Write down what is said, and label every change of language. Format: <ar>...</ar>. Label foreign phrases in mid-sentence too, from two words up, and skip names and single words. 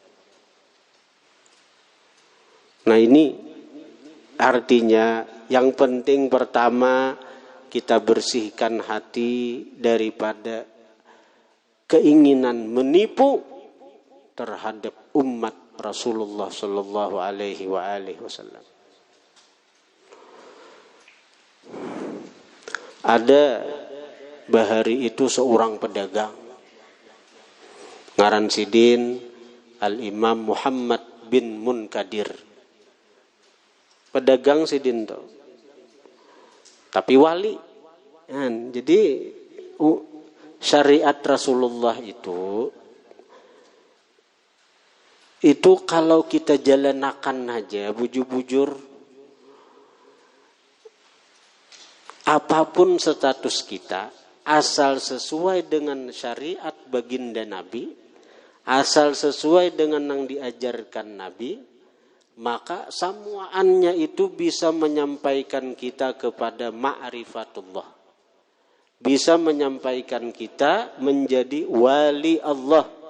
<id>Nah, ini artinya yang penting pertama kita bersihkan hati daripada keinginan menipu terhadap umat Rasulullah</id> <ar>صلى الله عليه وسلم.</ar> <bjn>Ada bahari itu seorang pedagang, ngaran sidin Al-Imam Muhammad bin Munkadir. Pedagang sidin to, tapi wali. Jadi syariat Rasulullah itu kalau kita jalanakan aja bujur-bujur,</bjn> <id>apapun status kita, asal sesuai dengan syariat baginda Nabi, asal sesuai dengan yang diajarkan Nabi, maka semuanya itu bisa menyampaikan kita kepada ma'rifatullah. Bisa menyampaikan kita menjadi wali Allah.</id>